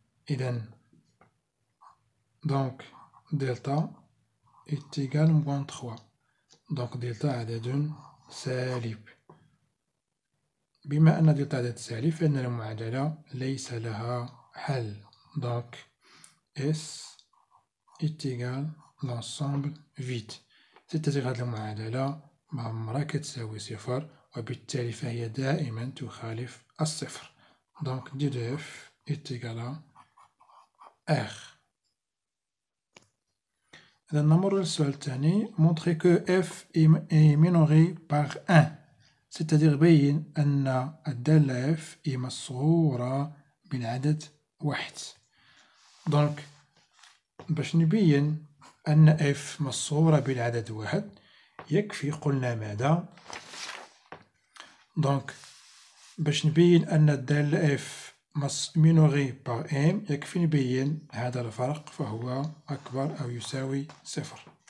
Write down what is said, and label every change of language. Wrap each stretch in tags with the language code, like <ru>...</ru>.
<fr>إذا دونك دلتا est égal moins 3.</fr> <ar>دونك دلتا عدد سالب. بما أن دلتا عدد سالب فإن المعادلة ليس لها حل.</ar> <fr>دونك S est égal l'ensemble vide. c'est-à-dire</fr> <ar>هذه المعادلة معمرها كتساوي صفر، وبالتالي فهي دائما تخالف الصفر.</ar> <fr>دونك d de f est égal à R.</fr> <ar>إذا نمر للسؤال الثاني.</ar> <fr>montrer que f est minoré par 1، c'est-à-dire</fr> <ar>بين أن الدالة f est مصغورة بالعدد 1. دونك باش نبين أن f مصغورة بالعدد 1 يكفي قلنا ماذا؟ دونك باش نبين أن الدالة f</ar> <fr>minoré par m</fr> <ar>يكفي نبين هذا الفرق فهو أكبر أو يساوي صفر.</ar>